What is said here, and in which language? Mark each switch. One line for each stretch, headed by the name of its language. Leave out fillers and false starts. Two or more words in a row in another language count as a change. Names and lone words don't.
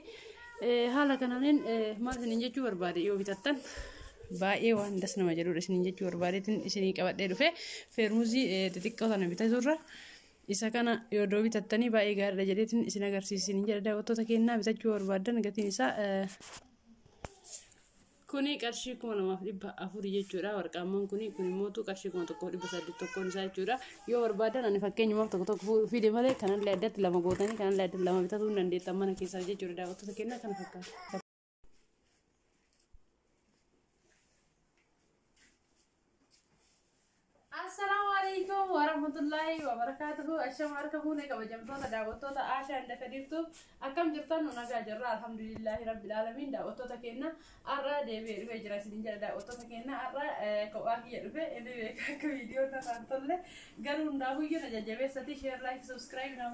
Oromo: Haala kanaanin maal isiniin jechuu barbaade yoo bitattan baay'ee waan das nama jedhudha isiniin jechuu barbaadeetiin isinii qabadhee dhufe feermuzii xixiqqoo sana bitaturra isa kana yoo bitattanii baay'ee gaariidha jedheetiin isin agarsiisiniin jedha daawwattoota keenyaa bitachuu barbaadan gatiin isaa kuni qarshii 2400 jechuudha. Warqaamman kun immoo qarshii 1800 tokkoon isaa jechuudha. Yoo barbaadan ani fakkeenyumaaf tokko fide malee kanallee addatti lama gootanii kanallee addatti lama bitatuu dandeettan mana keessaa jechuudha daawwattoota keenyaa kana fakkaata.
Arabic: السلام عليكم ورحمة الله وبركاته.
Oromo: Assalamualaikum kabajamtoota daawwattoota Aashaa Inda Kadirtu akkam jirtan nagaa jirra
Arabic: الحمد لله رب العالمين.
Oromo: Daawwattoota keenya har'a deebi'ee dhufee jira isiniin jedha daawwattoota keenya har'a kophaa kiyya dhufe inni beekaa akka viidiyoo irra tolle garuu hundaafuyyuu na jajjabeessati
English: share like subscribe
Oromo: na